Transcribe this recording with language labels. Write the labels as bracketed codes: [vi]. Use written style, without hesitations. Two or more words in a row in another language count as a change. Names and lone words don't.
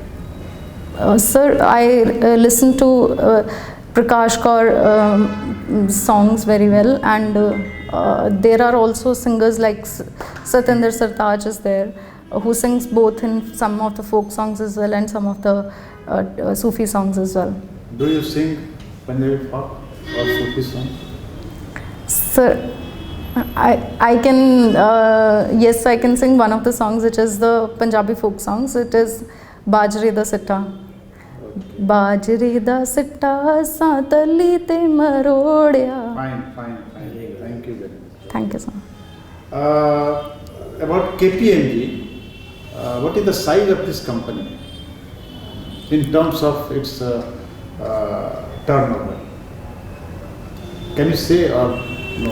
[en] Sir, I listen to Prakash Kaur songs very well, and there are also singers like Satinder Sartaaj is there, who sings both in some of the folk songs as well and some of the Sufi songs as well. Do you sing Punjabi folk or Sufi song? Sir, I can, yes, I can sing one of the songs, which is the Punjabi folk songs. It is Bajre da Sitta. [pa] Bajre da sitta sa tali te marodya. [en] Fine. Thank you very much. Thank you, sir. About KPMG, what is the size of this company in terms of its turnover? Can you say or no?